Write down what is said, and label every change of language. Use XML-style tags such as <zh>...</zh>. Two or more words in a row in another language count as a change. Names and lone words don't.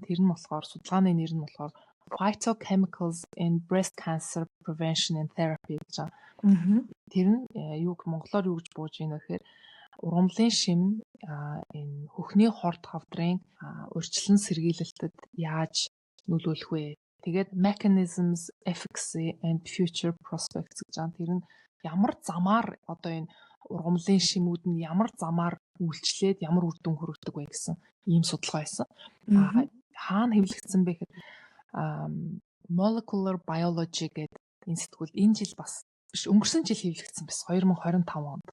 <mn>Тэр нь болохоор судалгааны нэр нь болохоор Phytochemicals in Breast Cancer Prevention and Therapy гэж байна. Тэр нь монголоор юу гэж бууж ийнэ гэхээр ургамлын шим энэ хөхний хорт хавдрын урьдчилан сэргийлэлтэд яаж нөлөөлөх вэ? Тэгээд mechanisms, efficacy and future prospects гэж байна. Тэр нь ямар замаар одоо энэ ургамлын шимүүд нь ямар замаар үйлчлээд ямар үр дүн хүргэдэг вэ гэсэн ийм судалгаа байсан. Хаана хэвлэгдсэн бэ гэхээр Molecular Biology гэдэг энэ сэтгүүл энэ жил бас биш өнгөрсөн жил хэвлэгдсэн байсан 2025 онд.</mn>